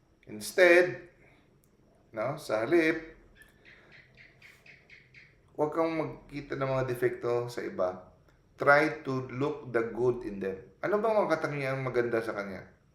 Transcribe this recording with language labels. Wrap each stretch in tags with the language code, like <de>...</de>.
<tl>Instead, sa halip, huwag kang magkita ng mga defekto sa iba.</tl> <en>Try to look the good in them.</en> <tl>Ano bang mga katangiang maganda sa kanya?</tl>